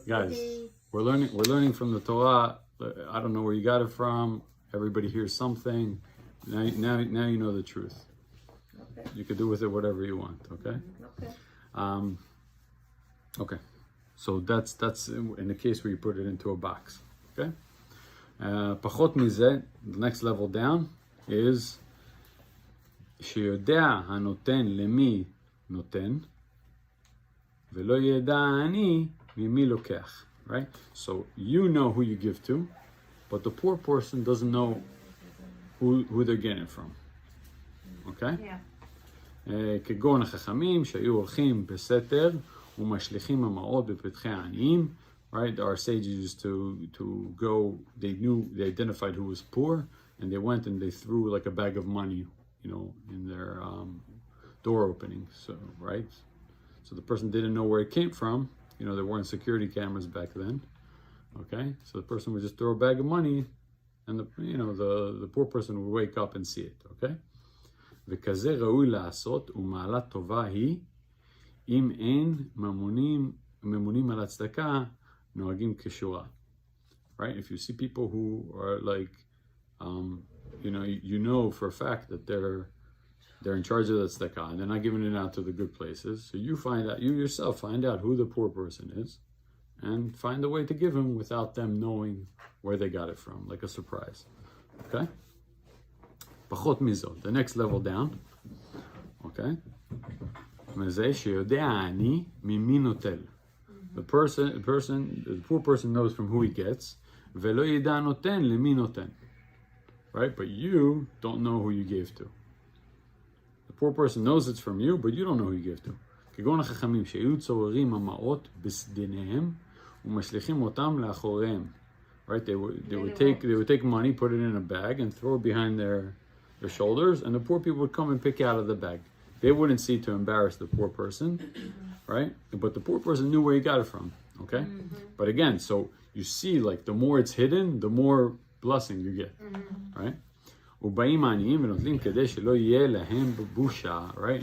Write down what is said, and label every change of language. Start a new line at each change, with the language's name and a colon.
English: Guys, we're learning from the Torah. I don't know where you got it from. Everybody hears something. Now you know the truth. Okay. You could do with it whatever you want. Okay. Okay. Okay. So that's in the case where you put it into a box. Okay.
Hebrew: פחות מזה,
English: the next level down is
Hebrew: שיודע הנותן למי נותן ולא ידע אני ממי לוקח.
English: Right? So you know who you give to, but the poor person doesn't know who they're getting it from. Okay?
Hebrew: כגון החכמים שהיו הולכים בסתר ומשליכים המעות בפתחי העניים
English: right? Our sages used to go. They identified who was poor, and they went and they threw like a bag of money, in their door opening. So right, so the person didn't know where it came from. There weren't security cameras back then. Okay, so the person would just throw a bag of money, and the poor person would wake up and see it.
Hebrew: Okay, וכזה ראוי לעשות ומעלה טובה היא אם אין ממונים על הצדקה נוהגים כשורה.
English: Right? If you see people who are like, for a fact that they're in charge of the tzedakah and they're not giving it out to the good places, so you yourself find out who the poor person is and find a way to give him without them knowing where they got it from, like a surprise. Okay?
Hebrew: פחות מזאת,
English: the next level down. Okay?
Hebrew: מזה שיודע העני ממי נוטל.
English: The poor person knows from who he gets,
Hebrew: ולא ידע נותן למי נותן. Right?
English: But you don't know who you gave to. The poor person knows it's from you, but you don't know who you gave to.
Hebrew: כגון החכמים שהיו צוררים המעות בסדיניהם ומשליכים אותם לאחוריהם.
English: Right? They would take money, put it in a bag, and throw it behind their shoulders, and the poor people would come and pick out of the bag. They wouldn't see to embarrass the poor person, right? But the poor person knew where he got it from, okay? But again, so you see, like, the more it's hidden, the more blessing you get, right?
Hebrew: ובאים העניים ונוטלים כדי שלא יהיה להם בושה, right?